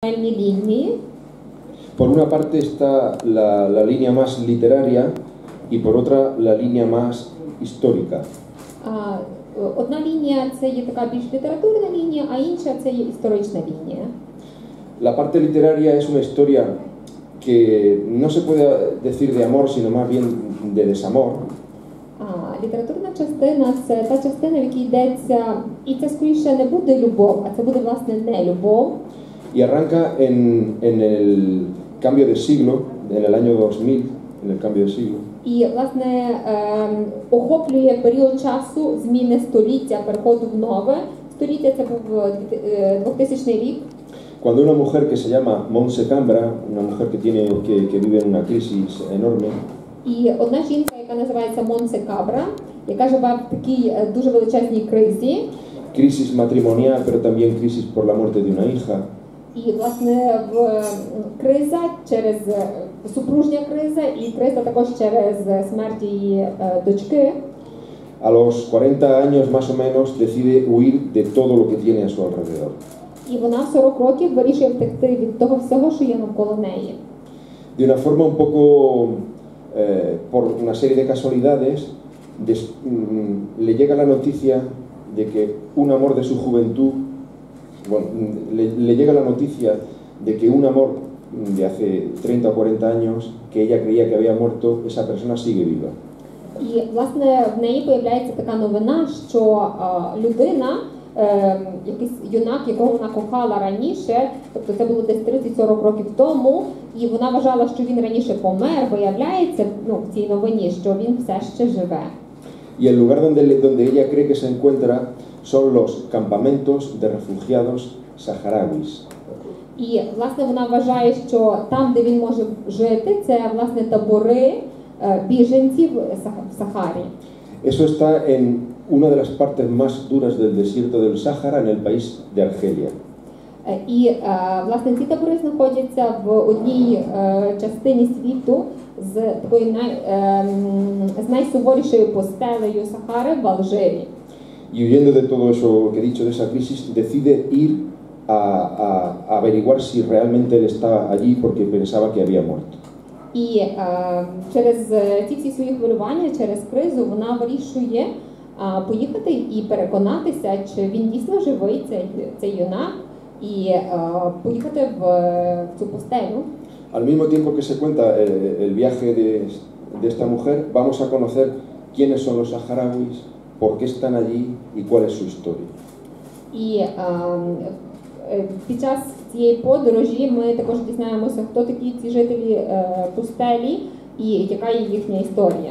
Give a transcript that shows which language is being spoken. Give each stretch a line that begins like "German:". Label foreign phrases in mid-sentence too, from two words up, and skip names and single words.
Spanish: Por una parte está la línea más literaria y por otra la línea más histórica.
Ukrainian: Одна лінія це є така більш літературна лінія, а інша це є історична лінія.
Spanish: La parte literaria es una historia que no se puede decir de amor, sino más bien de desamor.
Ukrainian: Літературна частина це та частина, в якій йдеться, і це скоріше не буде любов, а це буде власне не любов.
Spanish: Y arranca en el cambio de siglo, en el año 2000, en el cambio de siglo.
Ukrainian: І, власне, охоплює період часу зміни століття, переходу в нове століття, це був 2000 рік.
Spanish: Cuando una mujer que se llama Montse Cambra, una mujer que vive en una crisis enorme,
Ukrainian: І одна жінка, яка називається Монсе Кабра, яка живе в такій дуже величезній кризі.
Spanish: Crisis matrimonial, pero también crisis por la muerte de una hija.
Ukrainian: І, власне, криза через супружня криза і криза також через смерть її дочки.
Spanish: A los 40 años más o menos decide huir de todo lo que tiene a su alrededor.
Ukrainian: І вона в 40 років вирішує втекти від того всього, що є навколо неї.
Spanish: De una forma un poco, por una serie de casualidades, le llega la noticia de que un amor de su juventud, bueno, le llega la noticia de que un amor de hace 30 o 40 años, que ella creía que había muerto, esa persona sigue viva.
Ukrainian: І, власне, в неї появляється така новина, що людина, якийсь юнак, якого вона кохала раніше, тобто це було десь 30-40 років тому, і вона вважала, що він раніше помер, виявляється, в цій новині, що він все ще живе.
Spanish: Y el lugar donde ella cree que se encuentra son los campamentos de refugiados saharauis.
Ukrainian: І, власне, вона вважає, що там, де він може жити, це, власне, табори біженців в Сахарі.
Spanish: Eso está en una de las partes más duras del desierto del Sáhara, en el país de Argelia.
Ukrainian: І, власне, ці табори знаходяться в одній частині світу з такою з найсуворішою постелею Сахари в Алжирі.
Spanish: Y huyendo de todo eso que he dicho, de esa crisis, decide ir a averiguar si realmente él estaba allí porque pensaba que había muerto.
Ukrainian: І через ці всі свої хвилювання, через кризу, вона вирішує поїхати і переконатися, чи він дійсно живий, цей юнак, і поїхати в цю пустелю.
Spanish: Al mismo tiempo que se cuenta el viaje de esta mujer, vamos a conocer quiénes son los saharauis, por qué están allí y cuál es su historia.
Ukrainian: І під час цієї подорожі ми також дізнаємося, хто такі ці жителі пустелі і яка є їхня історія.